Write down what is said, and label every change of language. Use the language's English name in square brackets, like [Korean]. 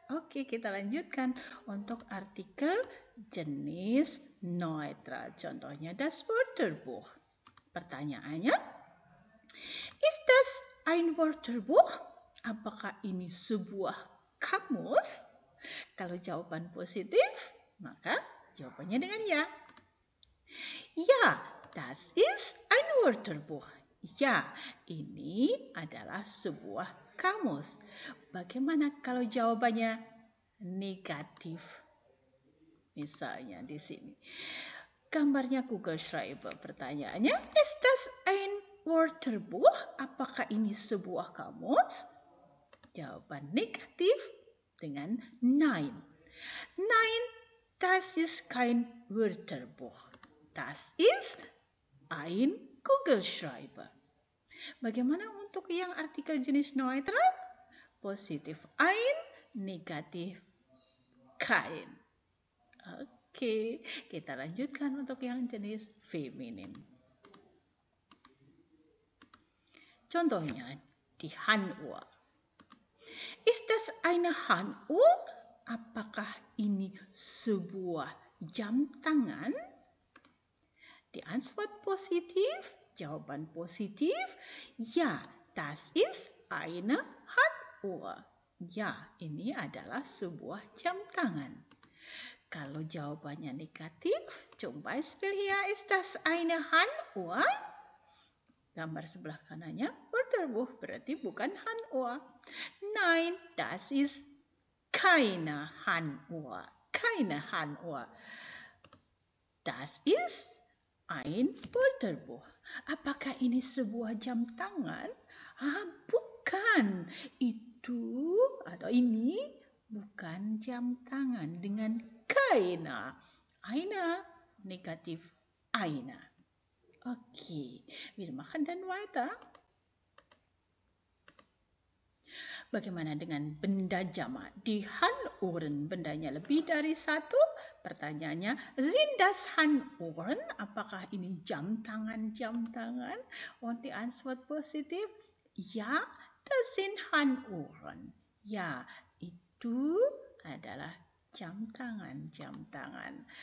[Indonesian] Oke, kita lanjutkan untuk artikel jenis neutral. Contohnya das Wörterbuch. Pertanyaannya, [German] ist das ein Wörterbuch? [Indonesian] Apakah ini sebuah kamus? Kalau jawaban positif, maka jawabannya dengan ya. [German] Ya, das ist ein Wörterbuch. [Indonesian] Ya, ini adalah sebuah kamus. Bagaimana kalau jawabannya negatif? Misalnya di sini. Gambarnya Kugelschreiber. Pertanyaannya, [German] ist das ein Wörterbuch? [Indonesian] Apakah ini sebuah kamus? Jawaban negatif dengan nein. [German] Nein, das ist kein Wörterbuch. Das ist ein Kugelschreiber. [Indonesian] Bagaimana untuk yang artikel jenis neutral? Positif ein, negatif kein. Oke, kita lanjutkan untuk yang jenis feminin. Contohnya di [German] Handuhr. Ist das eine Handuhr? [Indonesian] Apakah ini sebuah jam tangan? [German] Die Antwort positiv, [Indonesian] jawaban positif. [German] Ja, das ist eine Handuhr. [Indonesian] Ya, ini adalah sebuah jam tangan. Kalau jawabannya negatif, [German] zum Beispiel hier ist das eine Handuhr. [Indonesian] Gambar sebelah kanannya Wörterbuch, berarti bukan Handuhr. [German] Nein, das ist keine Handuhr. Keine Handuhr. Das ist ein Wörterbuch. [Indonesian] Apakah ini sebuah jam tangan? Bukan. Itu atau ini bukan jam tangan dengan keine. [German] Eine negatif eine. Okay, wir machen dann weiter. [Indonesian] Bagaimana dengan benda jamak? Die Handuhren, bendanya lebih dari satu. Pertanyaannya, [German] sind das Handuhren? [Indonesian] Apakah ini jam tangan? [German] Und die Antwort positif, ja, das sind Handuhren. [Indonesian] Ya, itu adalah jam tangan.